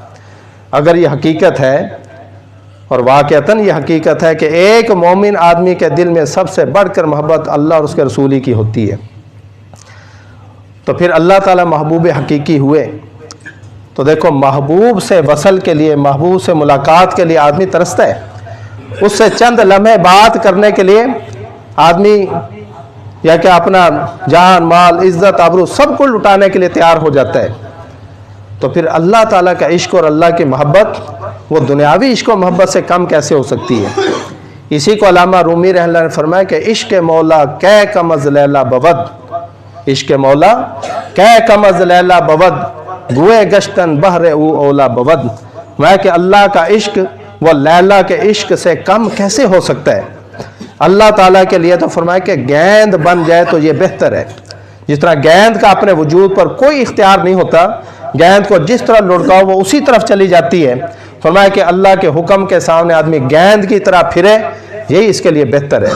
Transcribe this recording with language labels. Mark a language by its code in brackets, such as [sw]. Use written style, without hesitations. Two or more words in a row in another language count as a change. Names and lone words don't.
[ur] اگر یہ حقیقت ہے، اور واقعتاً یہ حقیقت ہے کہ ایک مومن آدمی کے دل میں سب سے بڑھ کر محبت اللہ اور اس کے رسول کی ہوتی ہے، تو پھر اللہ تعالیٰ محبوب حقیقی ہوئے تو دیکھو محبوب سے وصل کے لیے، محبوب سے ملاقات کے لیے آدمی ترستا ہے، اس سے چند لمحے بات کرنے کے لیے آدمی یا کہ اپنا جان مال عزت آبرو سب کو لٹانے کے لیے تیار ہو جاتا ہے۔ تو پھر اللہ تعالیٰ کا عشق اور اللہ کی محبت وہ دنیاوی عشق و محبت سے کم کیسے ہو سکتی ہے؟ اسی کو علامہ رومی رحمہ اللہ نے فرمایا کہ [fa] عشق مولا کہ کم از لیلا بود، عشق مولا کہ کم از لیلا بود، گوئے گشتن بہر او اولا بود، [ur] میں کہ اللہ کا عشق وہ لیلا کے عشق سے کم کیسے ہو سکتا ہے؟ اللہ تعالیٰ کے لیے تو فرمایا کہ گیند بن جائے تو یہ بہتر ہے۔ جس طرح گیند کا اپنے وجود پر کوئی اختیار نہیں ہوتا، گیند کو جس طرح لڑکاؤ وہ اسی طرف چلی جاتی ہے، فرمایا کہ اللہ کے حکم کے سامنے آدمی گیند کی طرح پھرے، یہی اس کے لیے بہتر ہے۔